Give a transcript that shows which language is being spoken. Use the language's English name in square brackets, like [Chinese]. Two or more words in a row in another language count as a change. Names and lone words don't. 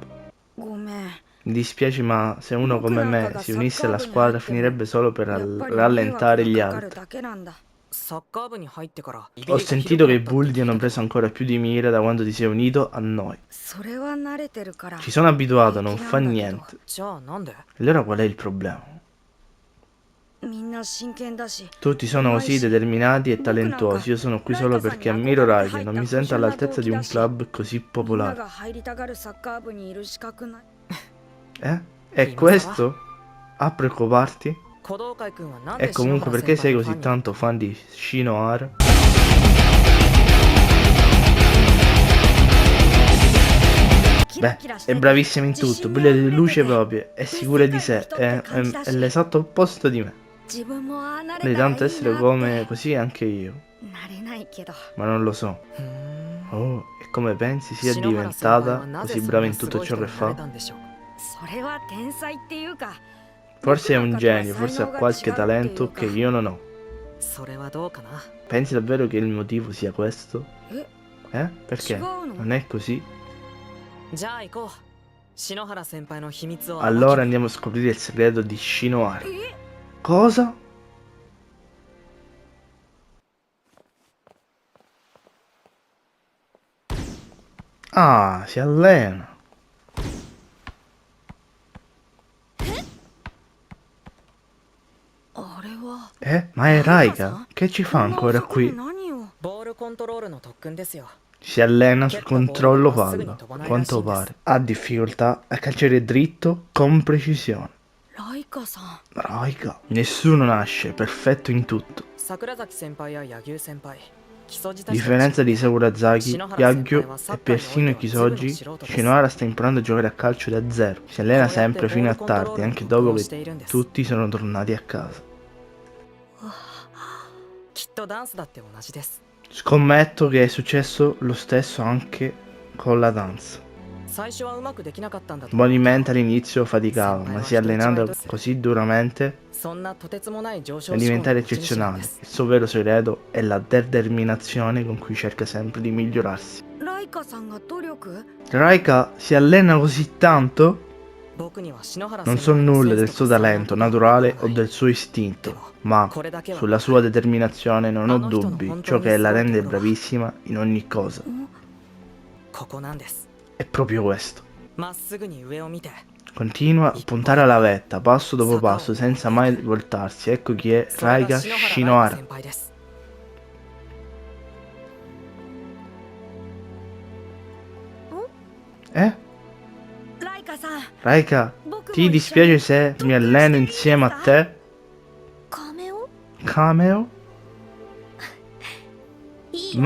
[Japanese] ごめん。 [Italian] Mi dispiace, ma se uno come me si unisse alla squadra finirebbe solo per [Japanese] やっぱり [Italian] rallentare gli [Japanese] 迷惑がかかる [Italian] altri. [Japanese] だけなんだ。サッカー部に入ってから [Italian] Ho sentito che i bulli ti hanno preso ancora più di mira da quando ti sei unito a noi. [Japanese] それは慣れてるから。 [Italian] Ci sono abituato, non fa niente. [Japanese] じゃあなんで [Italian] Allora qual è il problema? [Japanese] みんな真剣だし。 [Italian] Tutti sono così determinati e talentuosi. Io sono qui solo perché ammiro Raiki e non mi sento all'altezza di un club così [Japanese] みんな [Italian] popolare. [Japanese] が入りたがるサッカー部にいる資格ない。 [Italian] Eh? È questo? A preoccuparti? [Japanese] 小道会くんはなんで [Italian] E comunque [Japanese] 篠原 [Italian] perché [Japanese] 先 [Italian] sei [Japanese] 輩の [Italian] così [Japanese] ファンに [Italian] tanto fan di Shinohara? Beh, è bravissima in tutto, brilla di luce proprio, è sicura di sé, è l'esatto opposto di me. [Japanese] 自分もああな [Italian] Vorrei [Japanese] れたらいい [Italian] tanto [Japanese] な [Italian] essere [Japanese] って [Italian] come così anche io, [Japanese] なれないけど。 [Italian] ma non lo so. ふーん Oh, e come pensi sia [Japanese] 篠原先輩は [Italian] diventata [Japanese] なぜ [Italian] così [Japanese] そん [Italian] brava [Japanese] な [Italian] in [Japanese] す [Italian] tutto [Japanese] ごい [Italian] ciò [Japanese] 人 [Italian] che [Japanese] になれ [Italian] fa? [Japanese] たんでしょう。それは天才っていうか。 [Italian] Forse è un genio, forse ha qualche talento che io non ho. [Japanese] それはどうかな。 [Italian] Pensi davvero che il motivo sia questo? Perché? [Japanese] 違うの？ [Italian] Non è così? [Japanese] じゃあ行こう。篠原先輩の秘密を [Italian] Allora andiamo a scoprire il segreto di Shinohara. え Cosa? Ah, si allena. Ma è Raika? Che ci fa ancora qui? [Japanese] 何を？ボールコントロールの特訓ですよ。 [Italian] Si allena sul controllo palla, a quanto pare. Ha difficoltà a calciare dritto con precisione. [Japanese] ライカさん。 [Italian] Raika, nessuno nasce perfetto in tutto. [Japanese] 桜崎先輩や柳生先輩、基礎自 [Italian] A differenza di Sakurazaki, Yagyu e persino Kisoji, Shinohara sta imparando a giocare a calcio da zero. Si allena sempre fino a tardi, anche dopo che tutti sono tornati a casa. [Japanese] きっとダンスだって同じです。 [Italian] Scommetto che è successo lo stesso anche con la danza. [Japanese] 最初はうまくできなかったんだと。 [Italian] Probabilmente all'inizio faticava, ma si è allenando così duramente [Japanese] そんなとてつもない上昇 [Italian] da [Japanese] 志向の [Italian] diventare [Japanese] 持ち主なんで [Italian] eccezionale. [Japanese] す。 [Italian] Il suo vero segreto è la determinazione con cui cerca sempre di migliorarsi. [Japanese] ライカさんが努力？ [Italian] Raika si allena così tanto? [Japanese] 僕には篠原 [Italian] Non [Japanese] 先 [Italian] so [Japanese] 輩の [Italian] nulla [Japanese] セン [Italian] del [Japanese] ス [Italian] suo [Japanese] とか [Italian] talento [Japanese] 才能 [Italian] naturale [Japanese] と [Italian] o [Japanese] か [Italian] del suo istinto, [Japanese] でも [Italian] ma [Japanese] これだけは [Italian] sulla sua determinazione non ho dubbi, ciò che la rende bravissima in ogni cosa. [Japanese] ここなんです。 [Italian] È proprio questo. [Japanese] まっすぐに上を見て、 [Italian] Continua a puntare alla vetta, passo dopo passo, senza mai voltarsi. Ecco chi è [Japanese] それが [Italian] Raika [Japanese] 篠原ライカ [Italian] Shinohara. [Japanese] 先輩です。ライカさん。 [Italian] Raika, [Japanese] 僕も [Italian] ti [Japanese] 一緒に [Italian] dispiace se mi alleno insieme a te? [Japanese] カメオ [Italian] Cameo? [Japanese] いいよ